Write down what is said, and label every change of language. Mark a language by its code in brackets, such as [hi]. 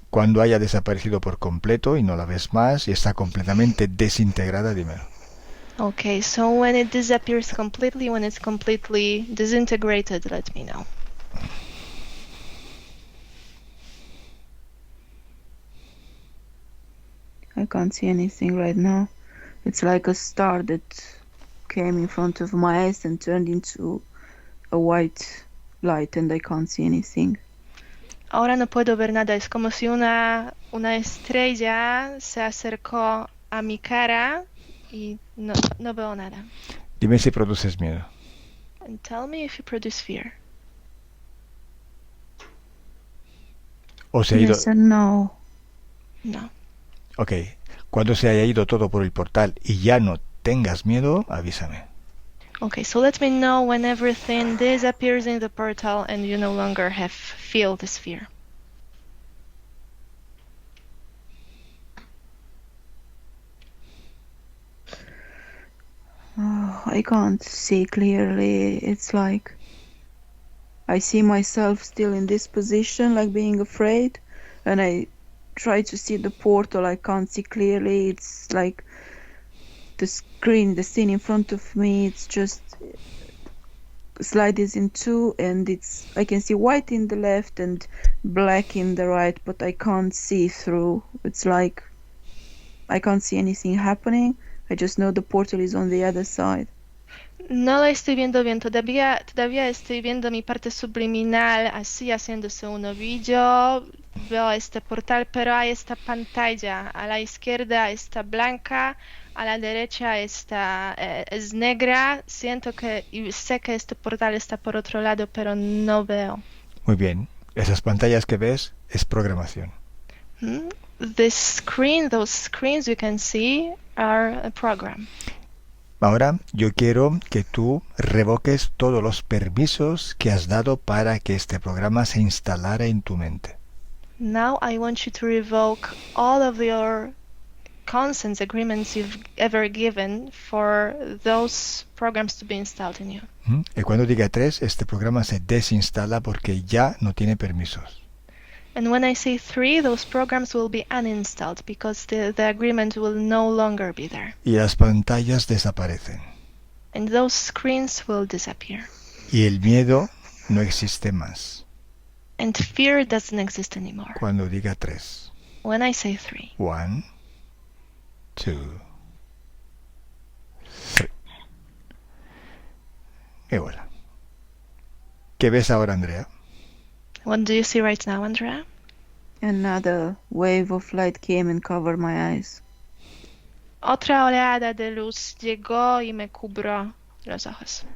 [es] Cuando haya desaparecido por completo y no la ves más y está completamente desintegrada, dímelo. [en] Okay, so when it disappears completely, when it's completely disintegrated, let me know. I can't see anything right now. It's like a star that came in front of my eyes and turned into a white light and I can't see anything. [es] Ahora no puedo ver nada. Es como si una estrella se acercó a mi cara y no veo nada. Dime si produces miedo. [en] And tell me if you produce fear. [es] ¿O se ha ido? [en] Yes and no. No. Ok. [es] Cuando se haya ido todo por el portal y ya no tengas miedo, avísame. [en] Okay, so let me know when everything disappears in the portal and you no longer feel this fear. Oh, I can't see clearly. It's like I see myself still in this position, like being afraid, and I try to see the portal. I can't see clearly. It's like the scene in front of me. It's just slides in two, and I can see white in the left and black in the right, but I can't see through. It's like I can't see anything happening. I just know the portal is on the other side. [es] No lo estoy viendo bien, todavía estoy viendo mi parte subliminal así haciéndose un ovillo, veo este portal, pero hay esta pantalla, a la izquierda está blanca, a la derecha es negra, siento y sé que este portal está por otro lado, pero no veo. Muy bien. Esas pantallas que ves es programación. [en] Those screens you can see are a program. [es] Ahora yo quiero que tú revoques todos los permisos que has dado para que este programa se instalara en tu mente. [en] Now I want you to revoke all of your consents, agreements you've ever given for those programs to be installed in you. [es] Y cuando diga 3, este programa se desinstala porque ya no tiene permisos. [en] And when I say 3, those programs will be uninstalled because the agreement will no longer be there. [es] Y las pantallas desaparecen. [en] And those screens will disappear. [es] Y el miedo no existe más. [en] And fear doesn't exist anymore. [es] Cuando diga 3. [en] When I say 3. [es] 1, 2, 3. Y voilà. ¿Qué ves ahora, Andrea? [en] What do you see right now, Andrea? Another wave of light came and covered my eyes. [es] Otra oleada de luz llegó y me cubrió los ojos.